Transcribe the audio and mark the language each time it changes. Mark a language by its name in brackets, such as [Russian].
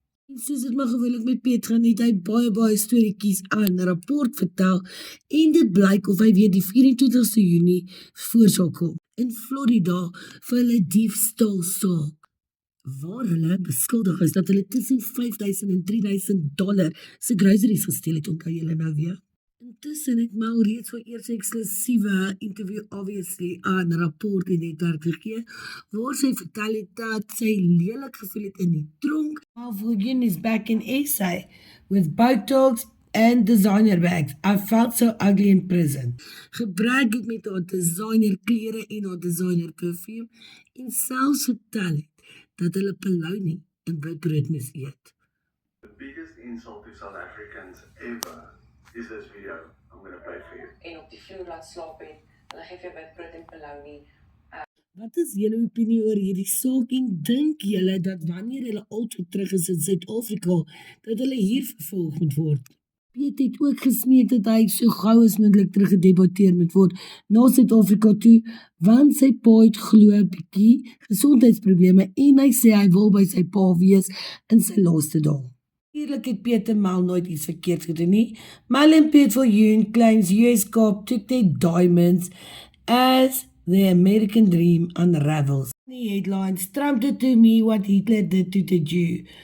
[Afrikaans] En soos het maar gewoonlik met Piet gaan, het hy baie storieetjies aan 'n rapport vertel en dit blyk of hy weer die 24ste Junie voor sal kom in Florida vir hulle diefstalsaak, waar hulle beskuldig is dat hulle tussen $5,000 en $3,000 se groceries gesteel het, onthou julle nou weer. Intussen het Mau reeds vir eers 'n eksklusiewe interview obviously aan 'n rapport in die netwerk gegee, waar sy vertel het dat sy lelik gevoel het in die tronk. [English] Mau Viljoen is back in SA with Botox and designer bags. I felt so ugly in prison. [Afrikaans] Gebruik het met haar designer klere en haar designer perfume en selfs vertel het dat hulle polony en witbrood moes eet. [English] The biggest insult to South Africans ever is this video. I'm going to play for you. [Afrikaans] En op die vloer laat slaap het, hulle gee vir jou witbrood en polony. Wat is julle opinie oor hierdie saak en dink julle dat wanneer hulle altyd terug is in Suid-Afrika, dat hulle hier vervolg moet word? Piet het ook gesmeek dat hy so gou as moontlik teruggedeporteer moet word na Suid-Afrika toe, want sy pa het glo 'n bietjie gesondheidsprobleme en hy sê hy wil by sy pa wees in sy laaste dae. Natuurlik het Piet en Mal nooit iets verkeerd gedoen nie. [English] Mal en Piet Viljoen claims US cop took their diamonds as the American dream unravels. The headlines, Trump did to me what Hitler did to the Jew.